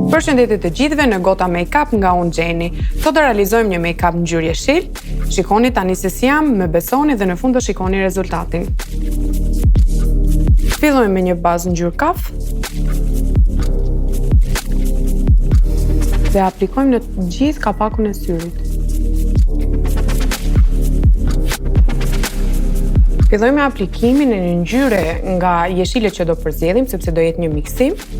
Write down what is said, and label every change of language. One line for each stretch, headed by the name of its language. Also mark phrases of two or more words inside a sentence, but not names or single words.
Albanian: Përshëndetje të gjithëve në Gota Make Up nga unë Xheni. Sot do realizojmë një make-up në ngjyrë jeshil. Shikoni tani se si jam, më besoni dhe në fund do shikoni rezultatin. Fillojmë me një bazë ngjyrë kaf. Dhe aplikojmë në gjithë kapakun e syrit. Fillojmë me aplikimin e një ngjyre nga jeshilet që do përzjedhim, sepse do jetë një miksim.